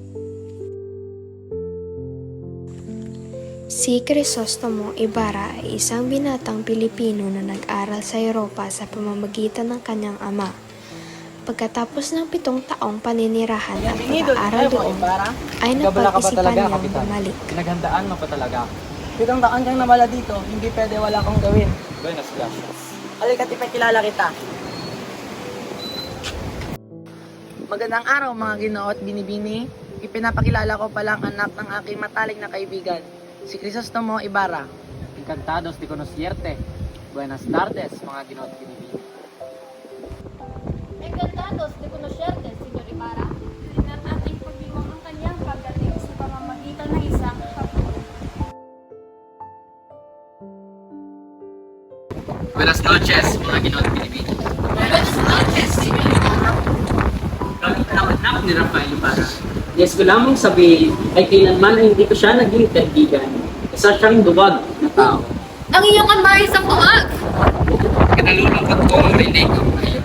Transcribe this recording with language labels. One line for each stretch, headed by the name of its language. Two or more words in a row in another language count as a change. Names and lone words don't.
Filipino: Si Crisostomo Ibarra ay isang binatang Pilipino na nag-aral sa Europa sa pamamagitan ng kanyang ama. Pagkatapos ng 7 taong paninirahan at pag-aaral doon, ay napag-isipan niyang bumalik. Pinaghandaan mo pa talaga. 7 taon kang nawala dito, hindi pwede wala kang gawin.
Spanish: Buenas gracias.
Filipino: Halika't ipakilala kita. Magandang araw mga ginoo at binibini. Ipinapakilala ko palang anak ng aking matalik na kaibigan, si Crisostomo Ibarra.
Spanish: Encantados de conocerte. Buenas tardes,
Filipino: mga ginoo at binibini.
Spanish: Encantados de conocerte, Señor Ibarra.
Filipino: At ating pagbiwang ang kanyang pagdating sa pamamagitan ng isang hapon.
Spanish: Buenas noches,
Filipino: mga ginoo at binibini.
Spanish: Buenas noches, Señor Ibarra.
Filipino: Bakit anak ni Rafael Ibarra? Yes ko lamang sabihin ay kailanman ay hindi ko siya naging kaibigan. Isa siyang duwag na tao. Ang iyong ama ay isang buwag! Kinalulungkot ko ang rinig ko ngayon.